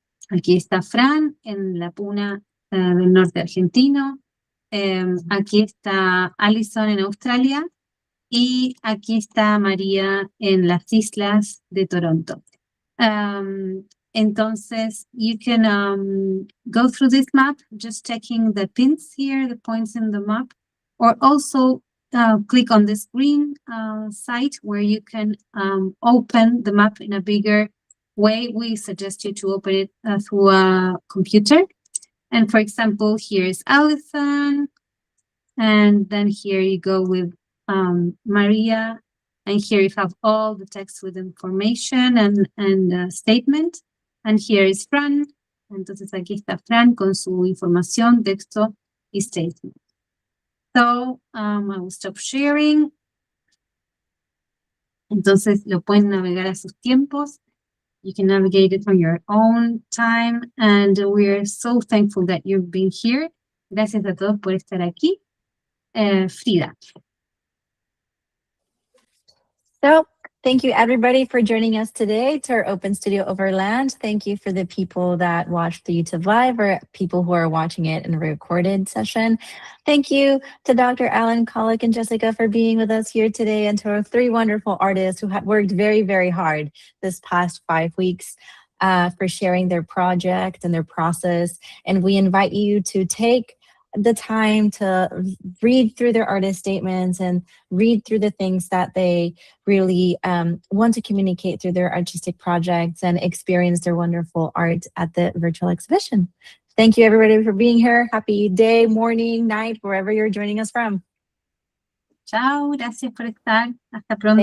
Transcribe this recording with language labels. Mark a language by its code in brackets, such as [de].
[es] Aquí está Fran en la puna del norte argentino. Aquí está Alison en Australia. Y aquí está María en las islas de Toronto. [en] Entonces, you can go through this map, just checking the pins here, the points in the map, or also click on this green site where you can open the map in a bigger way. We suggest you to open it through a computer. And for example, here's Alison. And then here you go with Maria. And here you have all the text with information and statement. And here is Fran. [es] Entonces aquí está Fran con su información, texto y statement. [en] So I will stop sharing. [es] Entonces lo pueden navegar a sus tiempos. [en] You can navigate it on your own time. And we're so thankful that you've been here. [es] Gracias a todos por estar aquí. Frida. [en] So thank you everybody for joining us today to our Open Studio Overland. Thank you for the people that watched the YouTube Live or people who are watching it in a recorded session. Thank you to Dr. Alan, Colic, and Jessica for being with us here today, and to our 3 wonderful artists who have worked very, very hard this past 5 weeks for sharing their project and their process. And we invite you to take the time to read through their artist statements and read through the things that they really want to communicate through their artistic projects and experience their wonderful art at the virtual exhibition. Thank you everybody for being here. Happy day, morning, night, wherever you're joining us from. [es] Chao, gracias por estar. Hasta pronto.